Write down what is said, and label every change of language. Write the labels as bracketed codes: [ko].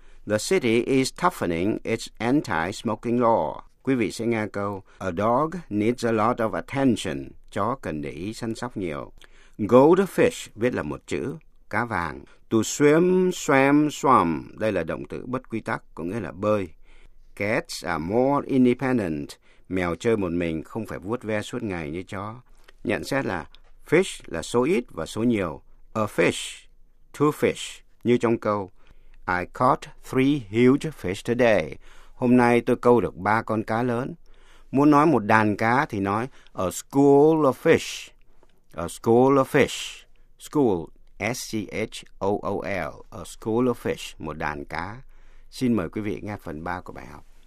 [en] The city is toughening its anti-smoking law. [vi] Quý vị sẽ nghe câu, [en] a dog needs a lot of attention. [vi] Chó cần để ý săn sóc nhiều. Goldfish, viết là một chữ, cá vàng. [en] To swim, swam, swam. [vi] Đây là động từ bất quy tắc, có nghĩa là bơi. [en] Cats are more independent. [vi] Mèo chơi một mình, không phải vuốt ve suốt ngày như chó. Nhận xét là, fish là số ít và số nhiều. [en] A fish, two fish, [vi] như trong câu, [en] I caught three huge fish today. [vi] Hôm nay tôi câu được 3 con cá lớn. Muốn nói một đàn cá thì nói [en] a school of fish. A school of fish. School, S-C-H-O-O-L. A school of fish, [vi] một đàn cá. Xin mời quý vị nghe phần 3 của bài học.